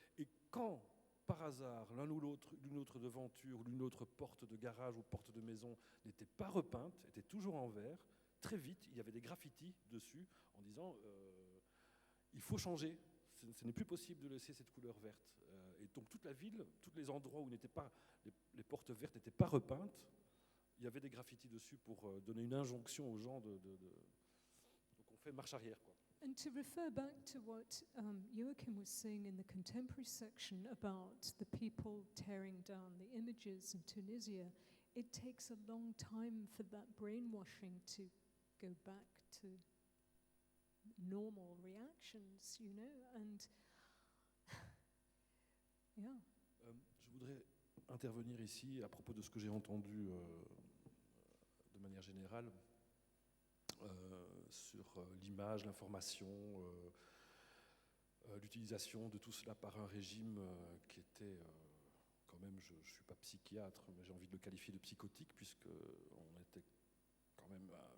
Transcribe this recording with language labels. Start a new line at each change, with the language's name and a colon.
French: Et quand, par hasard, l'une autre devanture, l'une autre porte de garage ou porte de maison n'était pas repeinte, était toujours en vert, très vite, il y avait des graffitis dessus en disant il faut changer, ce n'est plus possible de laisser cette couleur verte. Et donc toute la ville, tous les endroits où les portes vertes n'étaient pas repeintes, il y avait des graffitis dessus pour donner une injonction aux gens donc on fait marche arrière, quoi.
English: And to refer back to what Joachim was saying in the contemporary section about the people tearing down the images in Tunisia, it takes a long time for that brainwashing to go back to normal reactions, you know, and yeah.
French: Je voudrais intervenir ici à propos de ce que j'ai entendu de manière générale sur l'image, l'information, l'utilisation de tout cela par un régime qui était quand même, je ne suis pas psychiatre, mais j'ai envie de le qualifier de psychotique, puisqu'on était quand même,